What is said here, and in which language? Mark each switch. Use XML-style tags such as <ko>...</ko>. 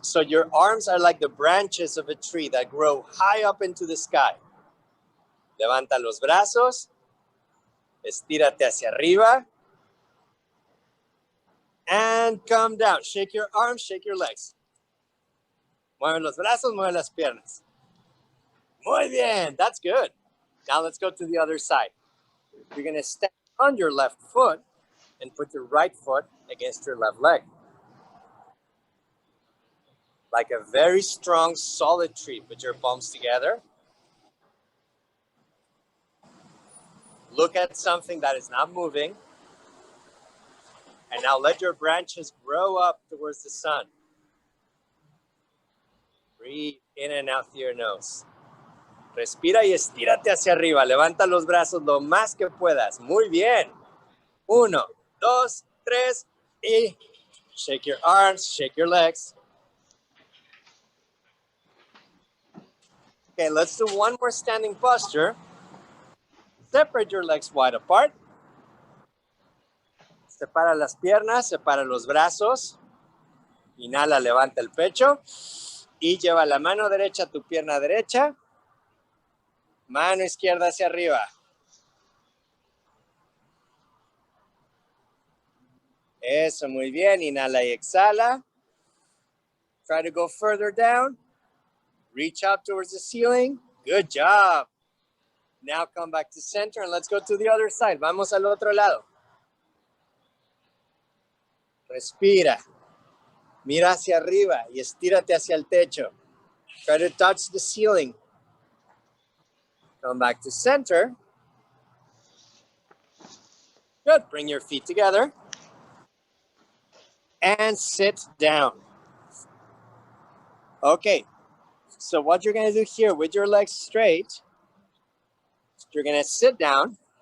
<en>So your arms are like the branches of a tree that grow high up into the sky.</en> <es>Levanta los brazos. Estírate hacia arriba.</es> <en>And come down. Shake your arms, shake your legs.</en> <es>Mueve los brazos, mueve las piernas. Muy bien.</es> <en>That's good. Now let's go to the other side. You're going to step on your left foot and put your right foot against your left leg. Like a very strong, solid tree. Put your palms together. Look at something that is not moving. And now let your branches grow up towards the sun. Breathe in and out through your nose.</en> <es>Respira y estírate hacia arriba. Levanta los brazos lo más que puedas. Muy bien.</es> <en>1, 2, 3 y shake your arms, shake your legs. Okay, let's do one more standing posture. Separate your legs wide apart.</en> <es>Separa las piernas, separa los brazos. Inhala, levanta el pecho. Y lleva la mano derecha a tu pierna derecha. Mano izquierda hacia arriba. Eso, muy bien. Inhala y exhala.</es> <en>Try to go further down. Reach up towards the ceiling. Good job. Now come back to center and let's go to the other side.</en> <es>Vamos al otro lado. Respira. Mira hacia arriba y estírate hacia el techo.</es> <en>Try to touch the ceiling. Come back to center. Good. Bring your feet together. And sit down. Okay. So what you're going to do here with your legs straight, you're going to sit down.</en>